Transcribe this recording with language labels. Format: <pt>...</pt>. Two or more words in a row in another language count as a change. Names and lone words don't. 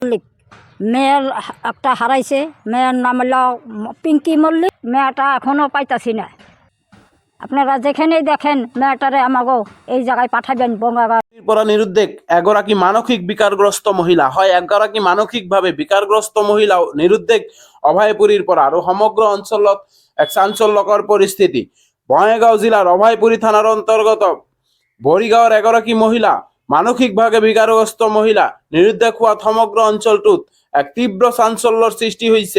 <bn>মল্লিক মেয়ের একটা হারাইছে, মেয়ের নাম হলো পিঙ্কি মল্লিক। মেয়েটা এখনও পাইতাছি না। আপনারা যেখানেই দেখেন মেয়েটারে আমাগো এই জায়গায় পাঠাবেন বঙ্গাগার।</bn> <as>পরা নিরুদ্বেগ এগৰাকী মানসিক বিকারগ্রস্ত মহিলা হয়। এগৰাকী মানসিকভাৱে বিকারগ্রস্ত মহিলা নিরুদ্বেগ অভয়পুৰীৰ পৰা আৰু সমগ্ৰ অঞ্চলত এক চাঞ্চল্যকৰ পৰিস্থিতি। বঙাইগাঁও জিলাৰ অভয়পুৰী থানাৰ অন্তৰ্গত বৰিগাঁৱৰ এগৰাকী মহিলা মানসিকভাৱে বিকারগ্রস্ত মহিলা নিরুদ্বেগ হোৱাত সমগ্ৰ অঞ্চলটোত এক তীব্ৰ চাঞ্চল্যৰ সৃষ্টি হৈছে।</as>